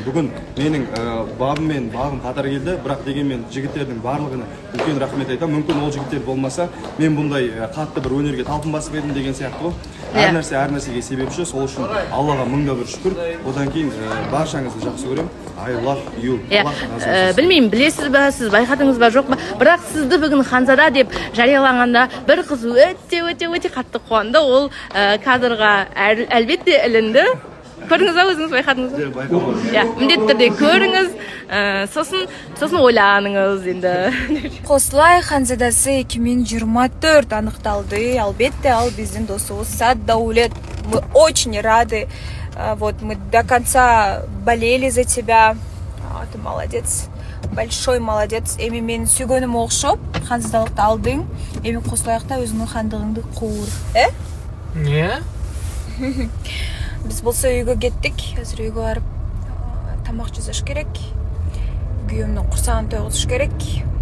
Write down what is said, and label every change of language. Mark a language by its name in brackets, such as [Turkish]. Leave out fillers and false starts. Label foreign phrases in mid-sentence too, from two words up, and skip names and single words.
[Kazakh] Бүгін менің бабым мен бағым қатар келді, бірақ дегенмен жігіттердің барлығына үлкен рахмет айтам. Мүмкін ол жігіттер болмаса, мен бұндай қатты бір өнерге талпынбас едім деген сияқты ғой. Әр нәрсеге себепші, сол үшін Аллаға мыңда бір шүкір. Одан кейін баршаңызды жақсы көремін. [English] I love you. [Kazakh] Білмеймін, білесіз бе, сіз байқадыңыз ба, жоқ ба? Бірақ сізді бүгін Ханзада деп жариялағанда бір қыз өте қатты қуанды. Ол кадрға әлбетте ілінді. Көрдіңіз ба, өзіңіз байқадыңыз ба? Байқамадым. Міндетті түрде көріңіз, сосын ойланыңыз енді. Қосылай Ханзадасы 2024 анықталды. Албетте, ал біздің досымыз Садәулет. [Russian] Мы очень рады. Вот мы до конца болели за тебя. Ты молодец. Большой молодец. [Kyrgyz] Эми мен сүйгөнүм окшоп, Ханзадалыкты алдың. Эми Косулайыкта өзүңнүн хандыгыңды куур. Не? Біз болса үйгө кеттик. Азыр үйгө барып тамак жасаш керек. Күйөөмдүн курсагын тойгузуш керек.